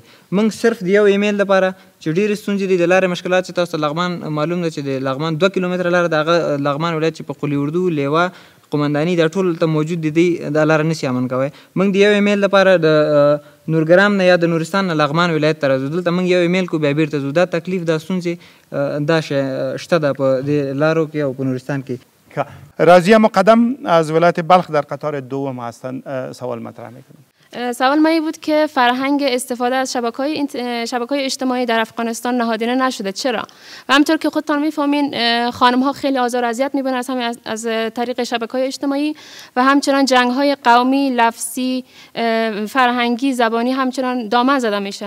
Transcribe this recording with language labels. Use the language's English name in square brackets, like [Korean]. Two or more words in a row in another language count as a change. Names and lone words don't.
[Pashto] موږ صرف د یو ایمیل لپاره چې ډېرې ستونزې دي د لارې مشکلات چې تاسو ته لغمان معلوم ده چې د لغمان 2 کیلومتره لاره د هغه لغمان ولایت چې په قلی اردو، لیوه، قمنداني دا ټول ته موجود دي، دا لاره نشي امن کوی. موږ د یو ایمیل لپاره د نورګرام نه یا د نورستان نه لغمان ولایت ته راځو، دلته موږ یو ایمیل کو بیا بیرته ځو. دا تکلیف، دا ستونزې دا شته ده په دې لارو کې او په نورستان کې. [Persian] راضیه مقدم از ولایت بلخ در قطار دوم هستند، سوال مطرح میکنم. سوال ما بود که فرهنگ استفاده از شبکه‌های اجتماعی در افغانستان نهادینه نشده، چرا؟ و همطور که خودتان میفهمین خانم ها خیلی آزار و اذیت میبینن از طریق شبکه‌های اجتماعی و همچنان جنگ‌های قومی، لفظی، فرهنگی، زبانی همچنان دامن زده میشه.